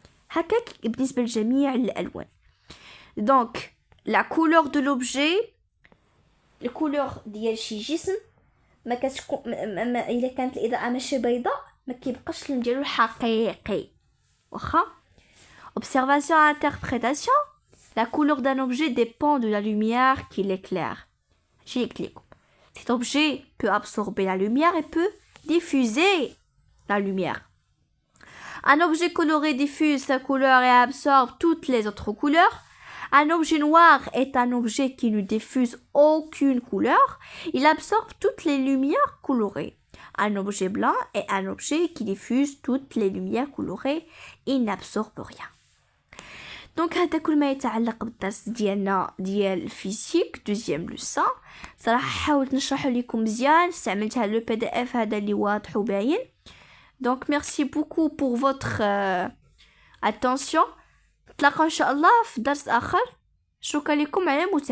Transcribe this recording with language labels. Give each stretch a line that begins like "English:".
Arabic: هكاك بالنسبه لجميع الالوان.
French: دونك لا كولور دو لوبجي
Arabic: الكولور ديال شي جسم ما كتكون الا كانت الاضاءه ماشي بيضاء ما كيبقاش اللون ديالو الحقيقي واخا.
French: observation interprétation. La couleur d'un objet dépend de la lumière qui l'éclaire. j'ai éclairé. Cet objet peut absorber la lumière et peut diffuser la lumière. Un objet coloré diffuse sa couleur et absorbe toutes les autres couleurs. Un objet noir est un objet qui ne diffuse aucune couleur. Il absorbe toutes les lumières colorées. Un objet blanc est un objet qui diffuse toutes les lumières colorées. Il n'absorbe rien.
Arabic: دونك هذا كل ما يتعلق بالدرس ديالنا ديال الفيزيك
French: دوزيام لوسون.
Arabic: صراحه حاولت نشرحه لكم مزيان. استعملت هذا البي دي اف هذا اللي واضح وباين. دونك
French: ميرسي بوكو بور فوتر اتونسيون.
Arabic: نتلاقاو ان شاء الله في درس اخر. شكرا لكم على المتابعه.